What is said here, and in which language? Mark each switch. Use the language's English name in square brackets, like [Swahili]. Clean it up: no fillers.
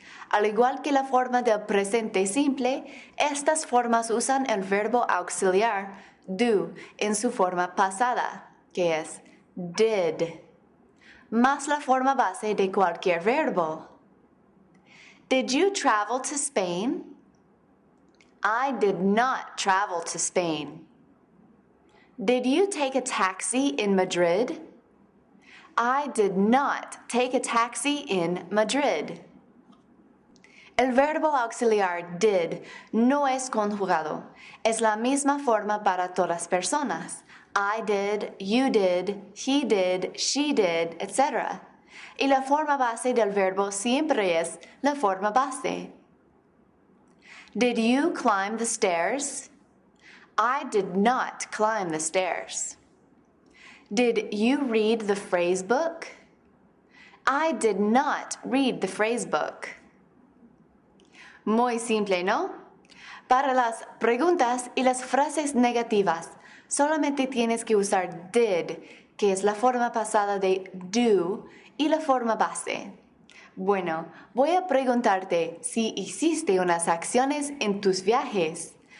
[Spanish] Al igual que la forma del presente simple, estas formas usan el verbo auxiliar do en su forma pasada, que es did, más la forma base de cualquier verbo. [English] Did you travel to Spain? I did not travel to Spain. Did you take a taxi in Madrid? I did not take a taxi in Madrid. [Spanish] El verbo auxiliar did no es conjugado. Es la misma forma para todas personas. [English] I did, you did, he did, she did, etc. [Spanish] Y la forma base del verbo siempre es la forma base. [English] Did you climb the stairs? I did not climb the stairs. Did you read the phrase book? I did not read the phrase book. [Spanish] Muy simple, ¿no? Para las preguntas y las frases negativas, solamente tienes que usar did, que es la forma pasada de do, y la forma base. Bueno, voy a preguntarte si hiciste unas acciones en tus viajes.